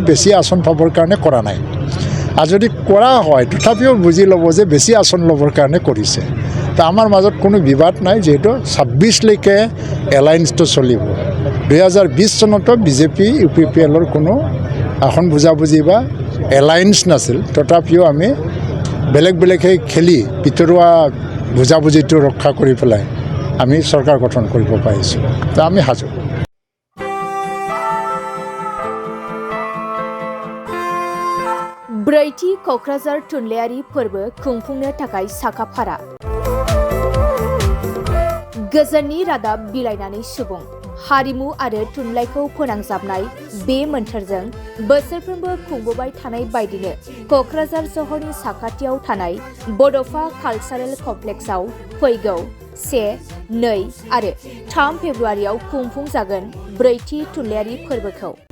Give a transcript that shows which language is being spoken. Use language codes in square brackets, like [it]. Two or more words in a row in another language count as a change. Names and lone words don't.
[as] বেছি আসন পাবৰ কাৰণে কৰা নাই আৰু যদি কৰা হয় তথাপিও বুজি ল'ব যে বেছি আসন ল'বৰ কাৰণে কৰিছে তো আমাৰ মাজত কোনো বিবাদ নাই যিহেতু 26লৈকে এলায়েন্সটো চলিব 2020 চনতো বিজেপি ইউপিপিএলৰ কোনো আসন বুজাবুজি বা এলায়েন্স নাছিল তথাপিও আমি বেলেগকৈ খেলি ভিতৰুৱা বুজাবুজিটো ৰক্ষা কৰি পেলাই আমি চৰকাৰ গঠন কৰিব পাৰিছোঁ তো আমি সাজু [brx] ब्रैथि क'क्राझार थुनलाइयारि फोरबो खुंफुंनो थाखाय साखाफारा गोजोननि रादाब बिलाइनानै सुबुं हारिमु आरो थुनलाइखौ फोनांजाबनाय बे मोन्थोरजों बोसोरफ्रोमबो खुंबोबाय थानाय बायदिनो क'क्राझार सहरनि साखाथियाव थानाय बड'फा कालचारेल कमप्लेक्सआव फैगौ 1, 2 आरो 3 फेब्रुवारियाव खुंफुंजागोन ब्रैथि थुनलाइयारि फोरबोखौ